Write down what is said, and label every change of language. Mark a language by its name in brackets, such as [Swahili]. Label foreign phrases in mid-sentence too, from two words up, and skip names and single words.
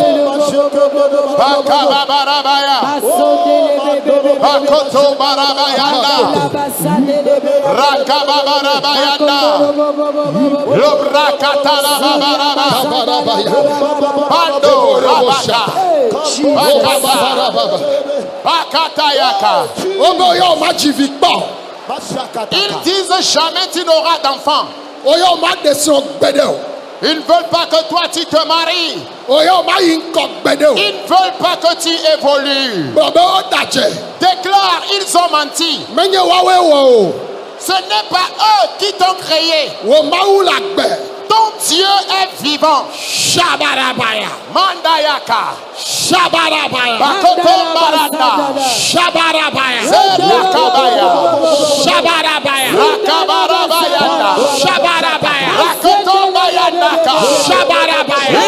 [Ewe] Bakababarabaya. Bakotobarabayanda. Rakababarabayanda. Lobrakatalababaraba. Kabarabaya. Bando rabaka. Bakata. Bakatayaka. Oboyo majivi kpɔ. [French] Ils disent jamais tu n'auras d'enfant. [Ewe] Oyo ma desrɔ̃ gbede o. [French] Ils ne veulent pas que toi tu te maries. [Ewe] Oyo ma yi ŋkɔ gbede o. [French] Ils ne veulent pas que tu évolues. [Ewe] Bɔbɔ wo da dze. [French] Déclare, ils ont menti. [Ewe] Menye woawoe wɔ o. [French] Ce n'est pas eux qui t'ont créé. [Ewe] Wo Mawu la gbe. [French] ton Dieu est vivant. Shabarabaya. Mandayaka. Shabarabaya. Bakoto Baranda. Shabarabaya. Zerakabaya. Shabarabaya. Rakabarabaya. Shabarabaya. Rakoto Bayanaka. Shabarabaya.